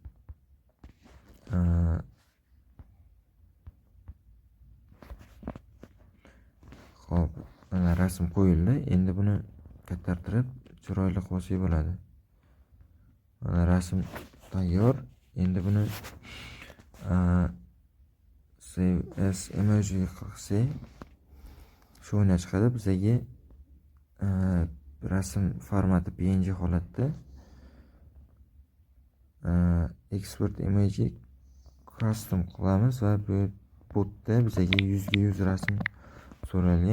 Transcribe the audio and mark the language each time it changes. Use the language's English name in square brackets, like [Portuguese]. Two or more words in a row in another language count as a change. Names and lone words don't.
[Uzbek] Xo'p, mana rasm qo'yildi. Endi buni kattartirib chiroyli qilsak bo'ladi. Mana rasm tayyor. Endi buni [English] save as emoji [Uzbek] qilsak, shu o'yna chiqadi. Bizga rasm formati PNG holatda [English] export emoji custom [Uzbek] qilamiz va bu botda bizga 100 ga 100 rasm so'ralgan.